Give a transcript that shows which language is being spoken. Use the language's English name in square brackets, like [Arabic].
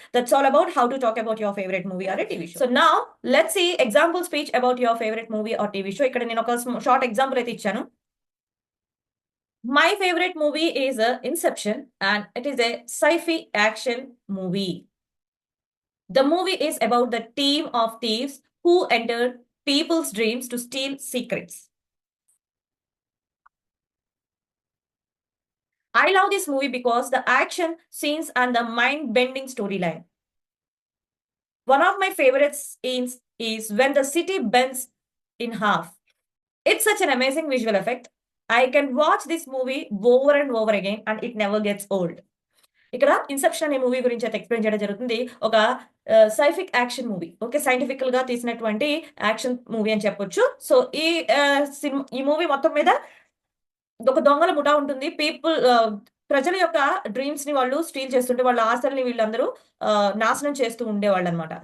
[English] That's all about how to talk about your favourite movie or a TV show. So now let's see example speech about your favourite movie or TV show. [Telugu] ఇక్కడ నేను ఒక short example అయితే ఇచ్చాను. [English] My favourite movie is Inception and it is a sci-fi action movie. The movie is about the team of thieves who enter people's dreams to steal secrets. I love this movie because the action scenes and the mind-bending storyline. One of my favorite scenes is when the city bends in half. It's such an amazing visual effect. I can watch this movie over and over again and it never gets old. [Telugu] ఇక్కడ Inception అనే movie గురించి అయితే explain చేయడం జరుగుతుంది. ఒక సైఫిక్ action movie. Okay. సైంటిఫికల్ గా తీసినటువంటి action movie అని చెప్పొచ్చు. సో ఈ మూవీ మొత్తం మీద ఒక దొంగల ముఠా ఉంటుంది. ప్రజల యొక్క డ్రీమ్స్ ని వాళ్ళు స్టీల్ చేస్తుంటే వాళ్ళ ఆశల్ని వీళ్ళందరూ నాశనం చేస్తూ ఉండేవాళ్ళనమాట.